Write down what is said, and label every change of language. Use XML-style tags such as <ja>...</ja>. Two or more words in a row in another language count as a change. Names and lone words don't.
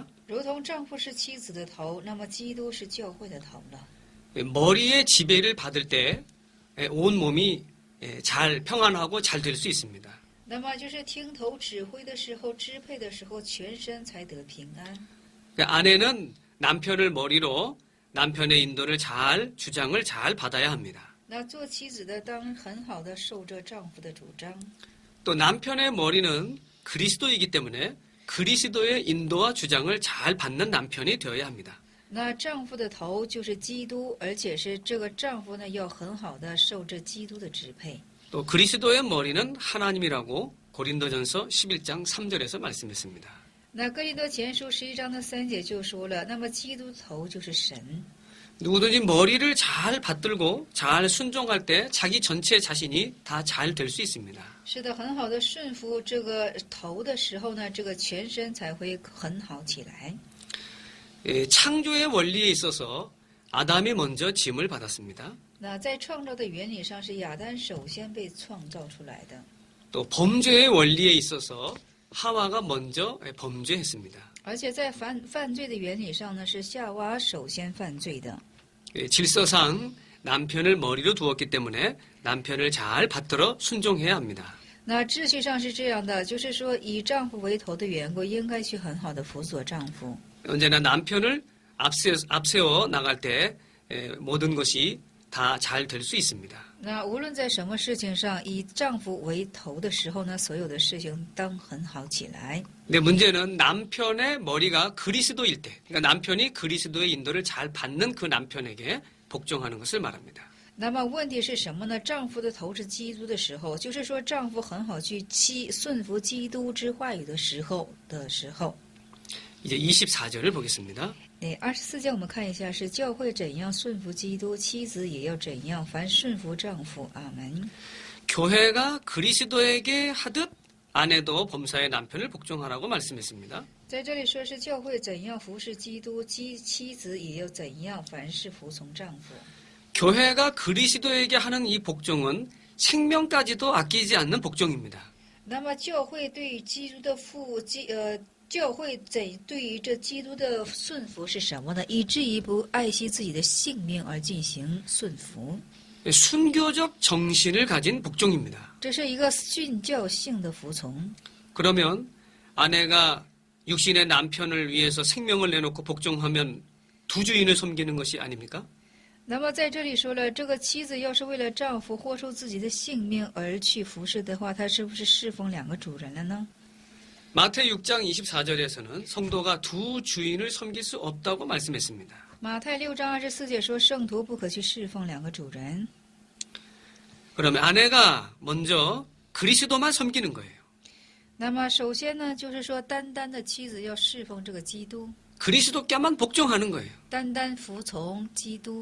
<zh>如同丈夫是妻子的头，那么基督是教会的头了。</zh> <ko>머리의 지배를 받을 때 온 몸이 잘 평안하고 잘 될 수 있습니다.</ko> <zh>那么就是听头指挥的时候、支配的时候，全身才得平安。</zh> <ko>아내는 남편을 머리로 남편의 인도를 주장을 잘 받아야 합니다.</ko> <zh>那做妻子的当很好的受着丈夫的主张。</zh> <ko>또 남편의 머리는 그리스도이기 때문에 그리스도의 인도와 주장을 잘 받는 남편이 되어야 합니다.</ko> <zh>那丈夫的头就是基督，而且是这个丈夫呢要很好的受着基督的支配。</zh> <ko>또 그리스도의 머리는 하나님이라고 고린도전서 11장 3절에서 말씀했습니다.</ko> <zh>那哥林多前书11章的3节就说了，那么基督头就是神。</zh> <ko>누구든지 머리를 잘 받들고 잘 순종할 때 자기 전체 자신이 다 잘 될 수 있습니다.</ko> <zh>是的，很好的顺服这个头的时候呢，这个全身才会很好起来。</zh> <ko>창조의 원리에 있어서 아담이 먼저 짐을 받았습니다.</ko> <zh>那在创造的原理上，是亚当首先被创造出来的。</zh> <ko>또 범죄의 원리에 있어서 하와가 먼저 범죄했습니다.</ko> <zh>而且在犯罪的原理上呢，是夏娃首先犯罪的。</zh> <ko>질서상 남편을 머리로 두었기 때문에 남편을 잘 받들어 순종해야 합니다.</ko> <zh>那秩序上是这样的，就是说以丈夫为头的缘故，应该去很好的辅佐丈夫。</zh> <ko>언제나 남편을 앞세워 나갈 때 모든 것이 다 잘 될 수 있습니다.</ko> <zh>那无论在什么事情上，以丈夫为头的时候呢，所有的事情当很好起来。</zh> <ko>근데 문제는 남편의 머리가 그리스도일 때, 그러니까 남편이 그리스도의 인도를 잘 받는 그 남편에게 복종하는 것을 말합니다.</ko> <zh>那么问题是什么呢？丈夫的头是基督的时候，就是说丈夫很好去顺服基督之话语的时候。</zh> <ko>이제 24절을 보겠습니다.</ko> <zh>24 节我们看一下，是教会怎样顺服基督，妻子也要怎样，凡顺服丈夫。阿门。</zh> <ko>교회가 그리스도에게 하듯 아내도 범사의 남편을 복종하라고 말씀했습니다.</ko> <zh>在这里说是教会怎样服侍基督，妻子也要怎样，凡事服从丈夫。</zh> <ko>교회가 그리스도에게 하는 이 복종은 생명까지도 아끼지 않는 복종입니다.</ko> <zh>那么教会对于基督的教会对于这基督的顺服是什么呢？以至于不爱惜自己的性命而进行顺服。</zh> <ko>순교적 정신을 가진 복종입니다.</ko> <zh>这是一个训教性的服从。</zh> <ko>그러면 아내가 육신의 남편을 위해서 생명을 내놓고 복종하면 두 주인을 섬기는 것이 아닙니까?</ko> <zh>那么在这里说了，这个妻子要是为了丈夫豁出自己的性命而去服侍的话，她是不是侍奉两个主人了呢？</zh> <ko>마태 6장 24절에서는 성도가 두 주인을 섬길 수 없다고 말씀했습니다.</ko> <zh>马太6章24节说，圣徒不可去侍奉两个主人。</zh> <ko>그러면 아내가 먼저 그리스도만 섬기는 거예요.</ko> <zh>那么首先呢，就是说单单的妻子要侍奉这个基督，</zh> <ko>그리스도께만 복종하는 거예요.</ko> <zh>单单服从基督。</zh>